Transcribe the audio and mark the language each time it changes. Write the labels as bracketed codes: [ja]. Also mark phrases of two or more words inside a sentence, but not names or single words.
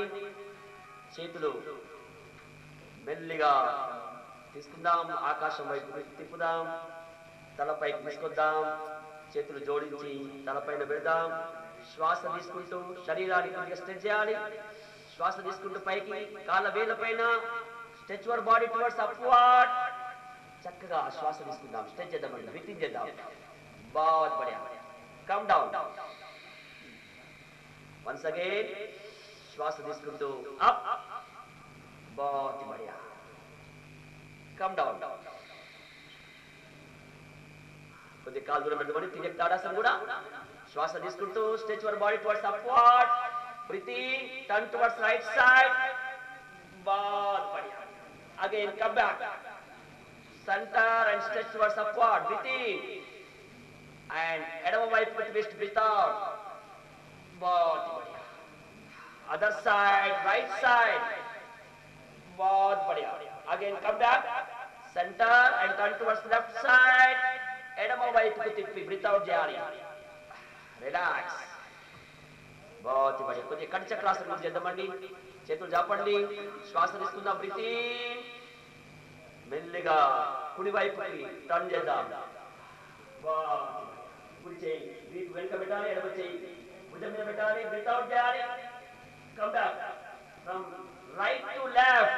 [te] చేతులు మెల్లిగా తీసుకుందాం, ఆకాశం వైపు తిప్పుదాం, తలపైకి తీసుకొద్దాం, చేతులు జోడించి తలపైన పెడదాం. శ్వాస తీసుకుంటూ శరీరాన్ని కొద్దిగా స్ట్రెచ్ చేయాలి. శ్వాస తీసుకుంటూ పైకి, కాళ్ళ వేళ్ళ పైన [en] stretch your body towards upward. [te] చక్కగా శ్వాస తీసుకుందాం, స్ట్రెచ్ చేద్దామండి, బ్రీతింగ్ చేద్దాం. [hi] बहुत बढ़िया, [en] come down. once again [te] శ్వాస తీసుకుంటూ అప్. [hi] बहुत बढ़िया, [en] come down. [te] కొద్దిగా కాలు దూరం పెట్టుకొని తిరిగి తాడాసనం కూడా. శ్వాస తీసుకుంటూ [en] stretch your body towards upward. breathing, turn towards right side. [hi] बहुत बढ़िया. [en] again come back, center and stretch towards upward. breathing and [te] ఎడమ వైపు ట్విస్ట్, [en] breathe out. [hi] बहुत बढ़िया. [en] other side, right side. [hi] बहुत बढ़िया. [en] again come back, center and turn towards left side. [te] ఎడమ వైపుకు తిప్పి [en] breathe out [te] చేయాలి. రిలాక్స్. [hi] बहुत बढ़िया. [te] కొద్దిగా కంటి చక్రాసనం చేద్దామండి. చేతులు జాపండి, శ్వాస తీసుకుందాం. బ్రీతింగ్, మెల్లిగా కుడి వైపుకి టర్న్ చేద్దాం. కుడి చేయి వీపు వెనుక పెట్టాలి, ఎడమ చేయి భుజం మీద పెట్టాలి. [en] breathe out చేయాలి. come back from right to left.